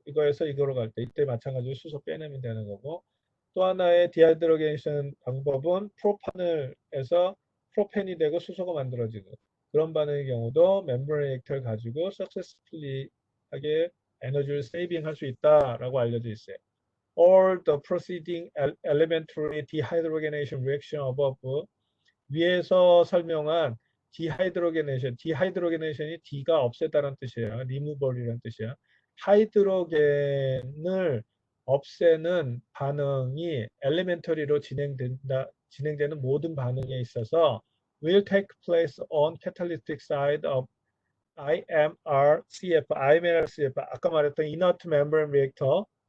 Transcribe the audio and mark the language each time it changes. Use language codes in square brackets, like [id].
[ko] 이거에서 이거로 갈 때 이때 마찬가지로 수소 빼내면 되는 거고 또 하나의 디하이드로게이션 방법은 프로판을해서 프로펜이 되고 수소가 만들어지는 그런 반응의 경우도 멤브레인 액터를 가지고 석세스풀리 하게 에너지를 세이빙 할 수 있다라고 알려져 있어요. [en] All the preceding elementary dehydrogenation reaction above [ko] 위에서 설명한 디하이드로게네이션이 D가 없애다는 뜻이에요. 리무벌이라는 뜻이에요. 하이드로겐을 없애는 반응이 엘리멘터리로 진행되는 모든 반응에 있어서 [en] will take place on catalytic side of IMRCF [ko] 아까 말했던 inert membrane reactor